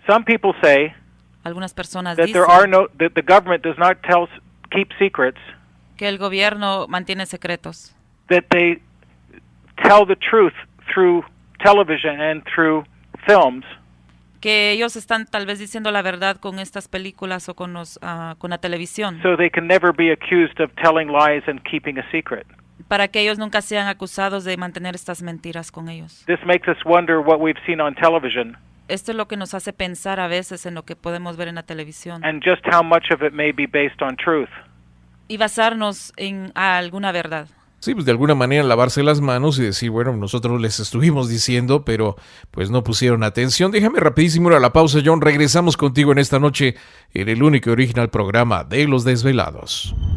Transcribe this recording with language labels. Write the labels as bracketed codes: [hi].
[en] Some people say [es] algunas personas [en] that [es] dicen [en] that the government does not keep secrets. [es] Que el gobierno mantiene secretos. [en] That they tell the truth through television and through films. [es] Que ellos están tal vez diciendo la verdad con estas películas o con la televisión. [en] So they can never be accused of telling lies and keeping a secret. [es] Para que ellos nunca sean acusados de mantener estas mentiras con ellos. [en] This makes us wonder what we've seen on television. [es] Esto es lo que nos hace pensar a veces en lo que podemos ver en la televisión. [en] And just how much of it may be based on truth. [es] Y basarnos en alguna verdad. Sí, pues de alguna manera lavarse las manos y decir, bueno, nosotros les estuvimos diciendo, pero pues no pusieron atención. Déjame rapidísimo ir a la pausa, Jhon. Regresamos contigo en esta noche en el único y original programa de Los Desvelados.